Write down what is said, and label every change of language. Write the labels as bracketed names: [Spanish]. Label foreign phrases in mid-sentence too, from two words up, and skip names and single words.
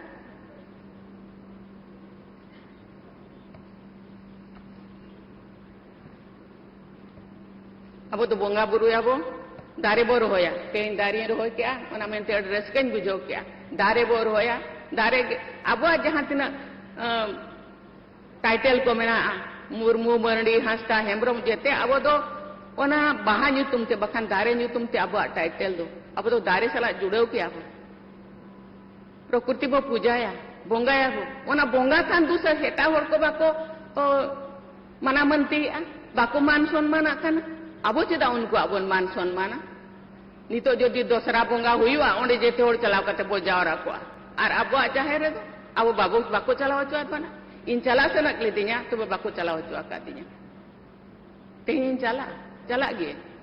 [Santali] अब तो बोंगा बुरु याबो दारे बोर होया कहीं दारी रहो क्या ओना मेनते एड्रेस कहीं बुझो क्या दारे बोर होया दारे अब जहां तना टाइटल को मेना मुर्मू, मरडी, हांसदा, हेम्ब्रम जेते अब तो ओना बाहा ᱧᱩᱛᱩᱢ ते बखान दारे ᱧᱩᱛᱩᱢ ते अब टाइटल दो अब तो दारे साला जुड़ो क्या हो प्रकृति बो पूजाया बोंगाया हो ओना बोंगा थान दूसरा हेटा होर को बाको मना मनती बाको मान सम्मान आकाना अब चेदा उनको अब मान सम्मान नितो जदि दोसरा बोंगा हुआ ओंडे जेते होर चलाव कते बो जावरा को और अब जाहेर दो अब बाबू बाको चलाव चुआ बना इन चला सनक लेदिया तो बाको चलाव चुआ का दिया तेहिन चला गए